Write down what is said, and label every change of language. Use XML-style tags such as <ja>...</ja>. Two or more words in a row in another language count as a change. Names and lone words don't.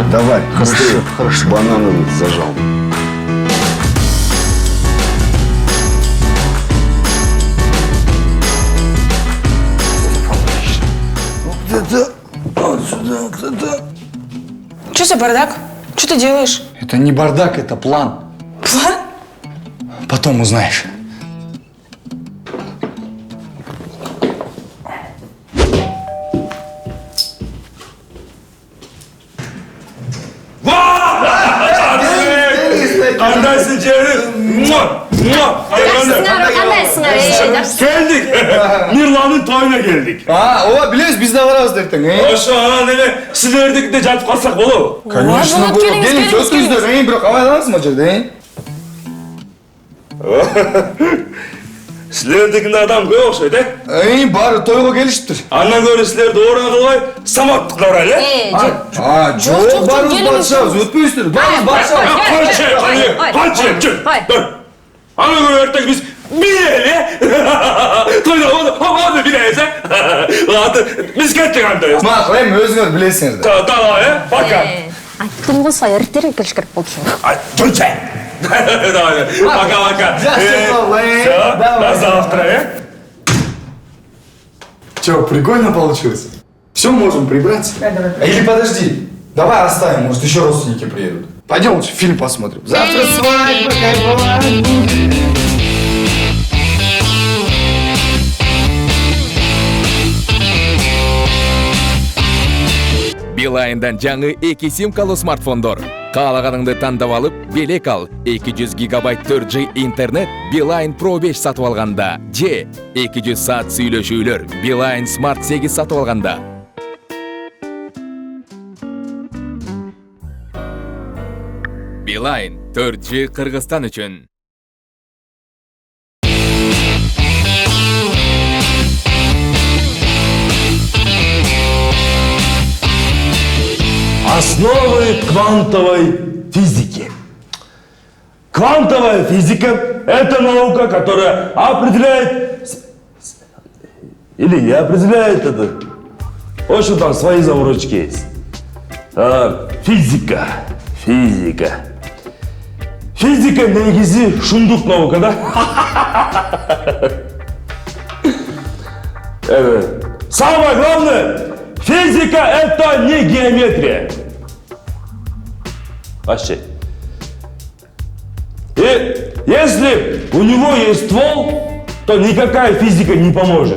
<ru>Давай, быстрее. Хорошо. Банановый зажал. Где-то вот сюда, где-то. Что за бардак? Что ты делаешь? Это не бардак, это план. План? Потом узнаешь.</ru> <kk>Қандайсың жерім? Келдік. Мирланның тойына келдік.</kk> <ky>Ооба, билебиз, биз да барабыз ертең. Ошо силердикиде жатып калсак болобу?</ky> <ru>Конечно,</ru> <ky>болот, болот. келиңиз, Келиңиз, келиңиз, өтүңүздөр. Бирок абайлаңызмы жерде? Силердикинде адам көп окшойт, Баары тойго келишиптир. Андан көрө силерди орун кылбай саматтыклар эле. Жок, барыбыз барышабыз, өтпөйсүздөр. Барыбыз барышабыз. Канча. Андан көрө эртең биз билели. Тойда болду билебиз, Ладно, биз кеттик анда. Макул, эми өзүңөр билесиңиздер.</ky> <ru>Давай, пока.</ru> <ky>Айттым го сай эртерээк келиш керек болчу. Чөнче.</ky> <ru>Давай, пока. Все, до завтра, Че, прикольно получилось? Все можем прибрать? Или подожди, давай оставим, может еще родственники приедут. Пойдем лучше фильм посмотрим. Завтра свадьба, кайфовая.</ru> <ky>Билайндан жаңы 2 симкалуу смартфондор. Каалаганыңды тандап алып, белек ал. 200 гигабайт 4G интернет Билайн Pro 5 сатып алганда. Же 200 саат сүйлөшүүлөр Билайн Smart 8 сатып алганда. Билайн 4G Кыргызстан үчүн.</ky> <ru>Основы квантовой физики. Квантовая физика – это наука, которая определяет или не определяет это. В общем, там свои заморочки есть.</ru> <ky>Физика. Физика негизи шундук наука, да?</ky> <ru>Самое главное, физика – это не геометрия. Вообще. И если у него есть ствол, то никакая физика не поможет.</ru>